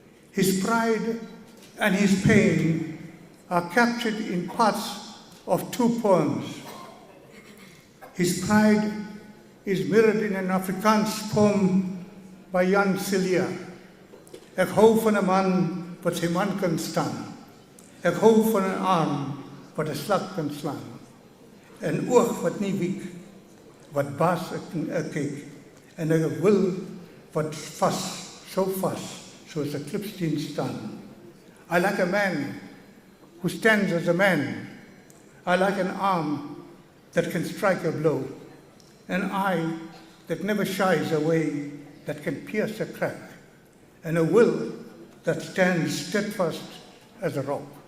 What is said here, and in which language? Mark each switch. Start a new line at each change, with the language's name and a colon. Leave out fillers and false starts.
English: His pride and his pain are captured in parts of two poems. His pride is mirrored in an Afrikaans poem by Jan Cilia.
Afrikaans: Ek hou van 'n man wat sy man kan staan. Ek hou van 'n arm wat 'n slag kan slaan. 'n oog wat nie wiek, wat baas ek kyk, en 'n wil wat so vas soos 'n klipsteen staan.
English: I like a man who stands as a man. I like an arm that can strike a blow, an eye that never shies away, that can pierce a crack, and a will that stands steadfast as a rock.